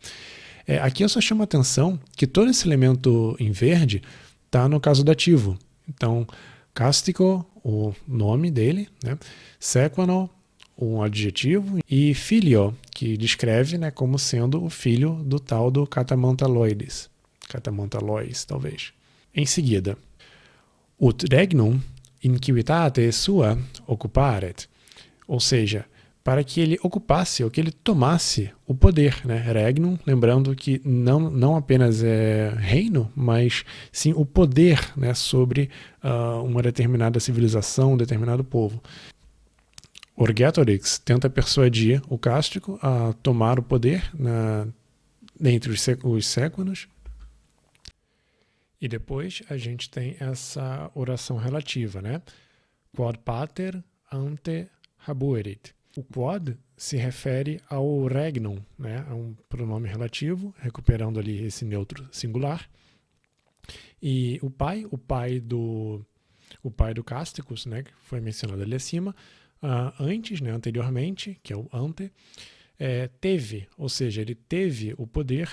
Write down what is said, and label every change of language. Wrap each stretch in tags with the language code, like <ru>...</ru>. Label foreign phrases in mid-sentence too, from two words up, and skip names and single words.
<pt>Aqui eu só chamo a atenção que todo esse elemento em verde está no caso dativo. Então, castico, o nome dele, né? Sequano, um adjetivo, e filio, que descreve, né, como sendo o filho do tal do Catamantaloides. Catamantalois, talvez. Em seguida,</pt> <la>ut regnum in civitate sua occuparet,</la> <pt>ou seja, para que ele ocupasse, ou que ele tomasse o poder, né? Regnum, lembrando que não apenas é reino, mas sim o poder, né, sobre uma determinada civilização, um determinado povo. Orgetorix tenta persuadir o Cástico a tomar o poder entre os séculos. E depois a gente tem essa oração relativa, né?</pt> <la>Quod pater ante habuerit.</la> <pt>O quod se refere ao regnum, né? A um pronome relativo, recuperando ali esse neutro singular. E o pai do Casticus, né? Que foi mencionado ali acima, antes, né? Anteriormente, que é o ante, teve, ou seja, ele teve o poder.</pt>